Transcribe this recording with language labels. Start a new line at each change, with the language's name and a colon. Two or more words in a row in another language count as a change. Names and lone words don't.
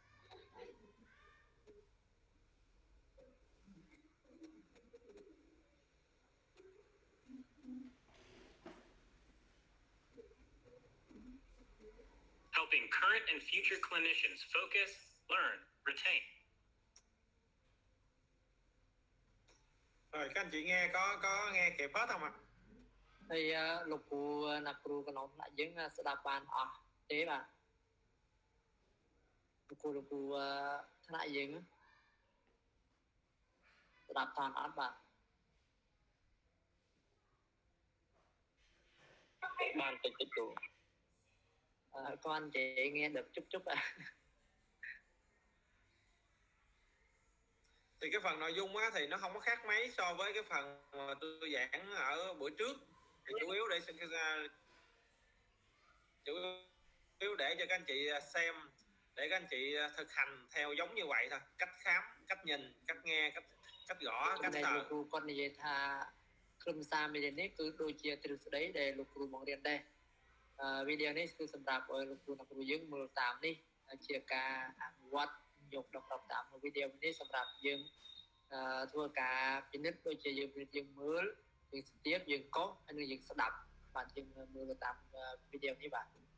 English: Helping current and future clinicians focus, learn, retain.
Vietnamese: Rồi các anh chị nghe có nghe kịp hết không ạ?
Khmer: Thì លោកគ្រូអ្នកគ្រូកន្លងថ្នាក់យើងស្ដាប់បានអស់ទេបាទលោកគ្រូថ្នាក់យើងស្ដាប់តាន់អត់បាទ
Vietnamese: Ban tịch tịch đủ. Con chị nghe được chút ạ. Thì cái phần nội dung á, thì nó không có khác mấy so với cái phần mà tôi giảng ở bữa trước. Thì chủ yếu để cho các anh chị xem, để các anh chị thực hành theo giống như vậy thôi. Cách khám, cách nhìn, cách nghe, cách gõ, cách sờ.
Khmer: លោកគ្រូគាត់និយាយថាខ្លឹមសារមេរៀននេះគឺដូចជាទ្រឹស្ដីដែលលោកគ្រូបង្រៀនដែរវីដេអូនេះគឺសម្រាប់ឲ្យលោកគ្រូអ្នកគ្រូយើងមើលតាមនេះជាការអនុវត្តយកដល់ប្រាប់តាមវីដេអូនេះសម្រាប់យើងធ្វើការពិនិត្យដូចជាយើងមើលយើងស្ទាបយើងកុសហើយនឹងយើងស្ដាប់បាទយើងមើលតាមវីដេអូនេះបាទ